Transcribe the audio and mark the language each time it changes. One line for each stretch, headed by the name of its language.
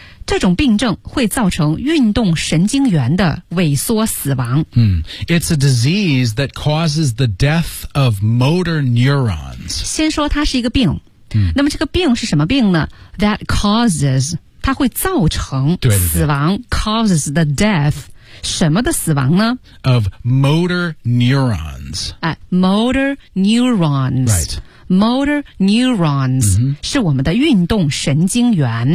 Chinese: 这种病症会造成运动神经元的萎缩死亡。
English: It's a disease that causes the death of motor neurons.
Chinese: 先说它是一个病。那么这个病是什么病呢？
English: That causes,
Chinese: 它会造成死亡。对对对。
English: Causes the death,
Chinese: 什么的死亡呢？
English: Of motor neurons. Motor neurons. Right.
Chinese: Motor neurons、是我们的运动神经元。